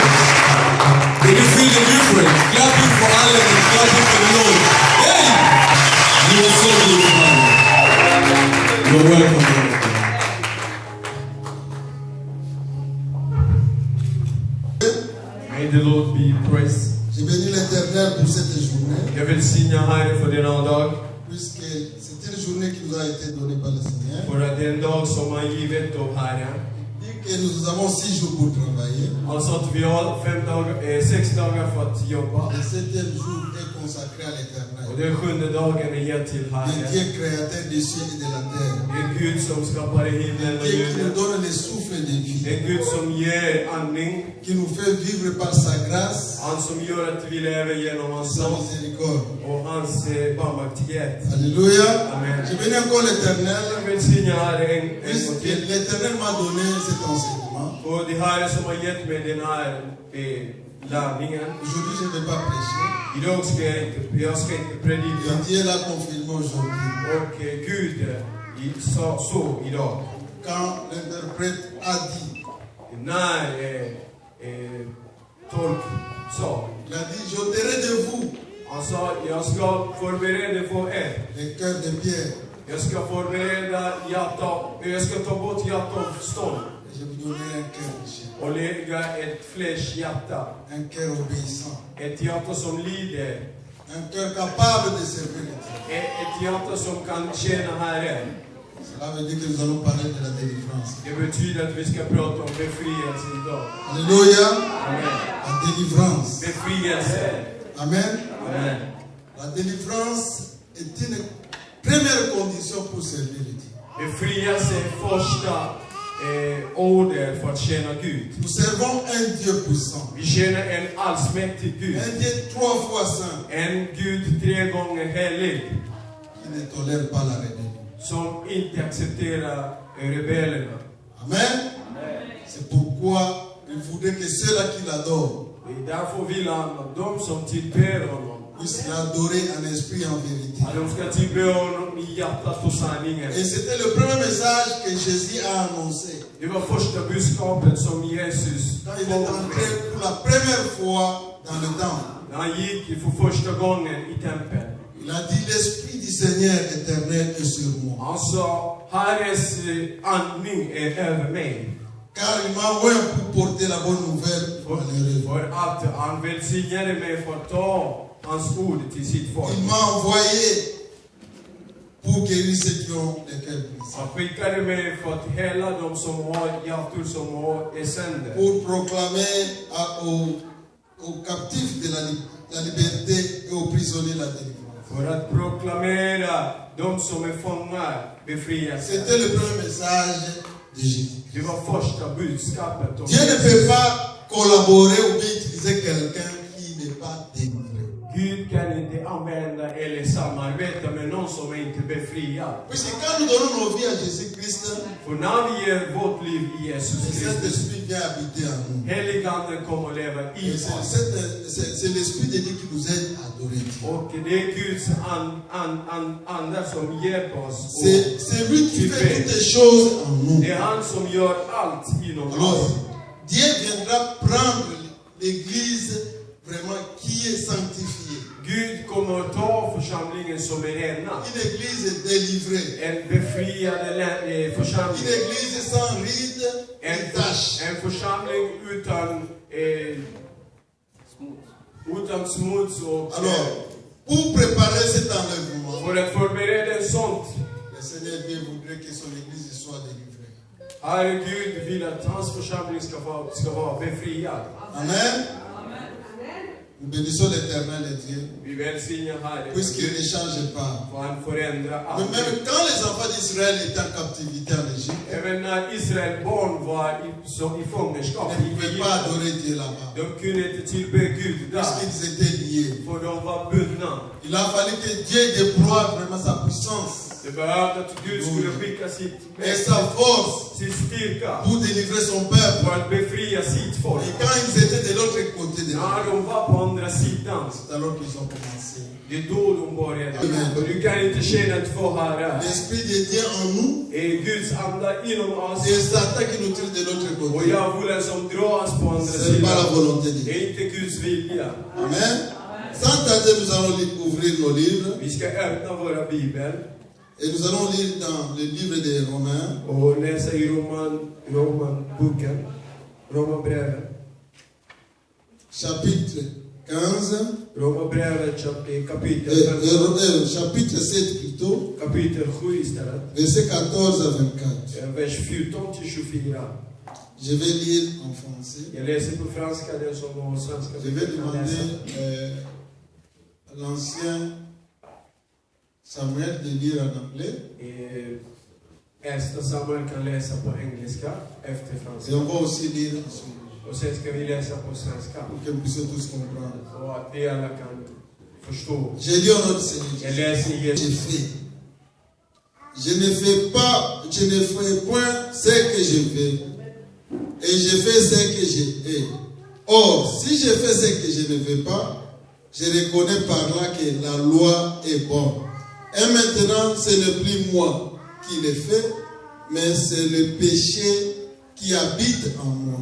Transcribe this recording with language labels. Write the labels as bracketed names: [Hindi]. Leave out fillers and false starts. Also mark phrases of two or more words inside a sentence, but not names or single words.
[English] Can you feel the difference? Clapping for Allah and clapping for the Lord. Hey! You are so good, Father. You're welcome. May the Lord be praised. [French] Je bénis l'Éternel pour cette journée. [Swedish] Jag vill signa Herren för denna dag. [French] Puisque c'est une journée qui nous a été donnée par le Seigneur. [Swedish] För att det är en dag som har givet av Herren. [French] Et que nous avons 6 jours pour travailler. [Swedish] Alltså att vi har 6 dagar för att jobba. [French] Le 7e jour est consacré à l'Éternel. [Swedish] Och den 7:e dagen är gett till [French] Le [Swedish] Herren. [French] Dieu créateur des cieux et de la terre. [Swedish] En Gud som skapade himlen och [French] Dieu qui nous [Swedish] jorden. [French] donne le souffle de vie. [Swedish] En Gud som ger andning. [French] Qui nous fait vivre par sa grâce. [Swedish] Han som gör att vi lever genom hans [French] Sa [Swedish] nåd [French] miséricorde. [Swedish] och hans barmhärtighet. [French] Alléluia. Amen. Je bénis encore l'Éternel. [Swedish] Jag vill signa Herren en gång [French] Puisque [Swedish] till. [French] l'Éternel m'a donné cet enseignement. [Swedish] Och det här som har gett mig den här landningen. [French] Aujourd'hui, je ne vais pas prêcher. [Swedish] Idag ska jag ska inte predika. [French] Et Dieu l'a confirmé aujourd'hui. [Swedish] Och Gud sa så idag. [French] Quand l'interprète a dit, [Swedish] När tolk sa. [French] il a dit, j'ôterai de vous [Swedish] Han sa, jag ska förbereda för er. [French] les cœurs de pierre. [Swedish] Jag ska förbereda jag ska ta bort hjärta av stånd. [French] Et je vous donnerai un cœur de chair. [Swedish] Och lägga ett fläschhjärta. [French] Un cœur obéissant. [Swedish] Ett hjärta som lider. [French] Un cœur capable de servir le Dieu. [Swedish] Ett hjärta som kan tjäna Herren. [French] Cela veut dire que nous allons parler de la délivrance. [Swedish] Det betyder att vi ska prata om befrielse idag. [French] Alléluia. Amen. La délivrance. [Swedish] Befrielse. Amen. Amen. [French] La délivrance est une première condition pour servir le Dieu. [Swedish] Befrielse är första ordet för att tjäna Gud. [French] Nous servons un Dieu puissant. [Swedish] Vi tjänar en allsmäktig Gud. [French] Un Dieu 3 fois saint. [Swedish] En Gud 3 gånger helig. [French] Qui ne tolère pas la rébellion. [Swedish] Som inte accepterar rebellerna. Amen. [French] C'est pourquoi il voudrait que ceux-là qui l'adorent [Swedish] Det är därför vill han att de som tillber honom [French] puissent l'adorer en esprit et en vérité. [Swedish] att de ska tillbe honom i hjärtat och sanningen. [French] Et c'était le premier message que Jésus a annoncé. [Swedish] Det var första budskapet som Jesus [French] Quand il est entré pour la première fois dans le temple. [Swedish] när han gick för första gången i tempeln. [French] Il a dit, l'Esprit du Seigneur éternel est sur moi. [Swedish] Han sa, Herrens andning är över mig. [French] Car il m'a envoyé pour porter la bonne nouvelle aux malheureux. [Swedish] För att han välsignade mig för att ta hans ord till sitt folk. [French] Il m'a envoyé pour guérir ceux qui ont les cœurs brisés. [Swedish] Han skickade mig för att hela de som har hjärtor som är sönder. [French] Pour proclamer aux captifs de la liberté et aux prisonniers la délivrance. [Swedish] För att proklamera de som är fångar befrielse. [French] C'était le premier message de Jésus. [Swedish] Det var första budskapet. [French] Dieu ne peut pas collaborer ou bien utiliser quelqu'un qui n'est pas délivré. [Swedish] Gud kan inte använda eller samarbeta med någon som är inte befriad. [French] Puisque quand nous donnons nos vies à Jésus-Christ, [Swedish] För när vi ger vårt liv i Jesus [French] le [Swedish] Kristus, [French] Saint-Esprit vient habiter en nous. [Swedish] Heliganden kommer att leva i [French] Et [Swedish] oss. [French] c'est l'Esprit de Dieu qui nous aide à adorer Dieu. [Swedish] Och det är Guds ande som hjälper oss. [French] C'est lui qui fait toutes les choses en nous. [Swedish] Det är han som gör allt inom [French] Alors, [Swedish] oss. [French] Dieu viendra prendre l'Église vraiment qui est sanctifiée. [Swedish] Gud kommer att ta församlingen som är renad. [French] Une Église délivrée. [Swedish] En befriad församling. [French] Une Église sans rides et taches. [Swedish] En församling utan smuts och... [French] Alors, pour préparer cet enlèvement, [Swedish] För att förbereda en sånt. [French] le Seigneur Dieu voudrait que son Église soit délivrée. [Swedish] Herre Gud vill att hans församling ska vara befriad. Amen. [French] Nous bénissons l'Éternel et Dieu. [Swedish] Vi välsignar Herren. [French] Puisqu'il ne change pas. [Swedish] För han förändrar [French] Mais [Swedish] allt. [French] même quand les enfants d'Israël étaient en captivité en Égypte, [Swedish] när Israel barn var i fångenskap [French] Ils ne [Swedish] i [French] pouvaient pas [Swedish] Egypten, [French] adorer Dieu là-bas. [Swedish] de kunde inte tillbe Gud där, [French] Puisqu'ils étaient liés. [Swedish] för de var bundna. [French] Il a fallu que Dieu déploie vraiment sa puissance [Swedish] Det behövde att Gud skulle skicka [French] et sa force [Swedish] sin styrka [French] pour délivrer son peuple. [Swedish] för att befria sitt folk. [French] Et quand ils étaient de l'autre côté de la [Swedish] När de var på andra sidan, [French] c'est alors qu'ils ont commencé. [Swedish] det är då de började. Och du kan inte känna två herrar. [French] L'Esprit de Dieu en nous, [Swedish] Är Guds anda inom oss [French] c'est Satan qui nous tire de l'autre [Swedish] och [French] côté. [Swedish] djävulen som dras på andra [French] C'est pas la [Swedish] sidan. [French] volonté de [Swedish] Det [French] Dieu. [Swedish] är inte Guds vilja. Amen. [French] Sans tarder, nous allons ouvrir nos livres. [Swedish] Vi ska öppna våra bibel [French] Et nous allons lire dans le livre des Romains, [Swedish] och läsa i Romanboken, Romarbrevet. [French] chapitre 15, [Swedish] Romarbrevet kapitel 15, [French] chapitre 7 plutôt, [Swedish] kapitel 7 istället. [French] verset 14 à 24. [Swedish] Vers 14 till 24. [French] Je vais lire en français. [Swedish] Jag läser på franska, den som har svenska. [French] Je vais demander à l'ancien Samuel de lire en anglais. [Swedish] Äldsta Samuel kan läsa på engelska efter [French] Et [Swedish] franska. [French] on va aussi lire en suivant, [Swedish] Och sen ska vi läsa på svenska. [French] pour que nous puissions tous comprendre. [Swedish] Och att vi alla kan förstå. [French] J'ai dit au nom du Seigneur, [Swedish] Jag läser i [French] j'ai fait. Je ne fais point ce que je veux, et je fais ce que je hais. Or, si je fais ce que je ne veux pas, je reconnais par là que la loi est bonne. Et maintenant, ce n'est plus moi qui le fais, mais c'est le péché qui habite en moi.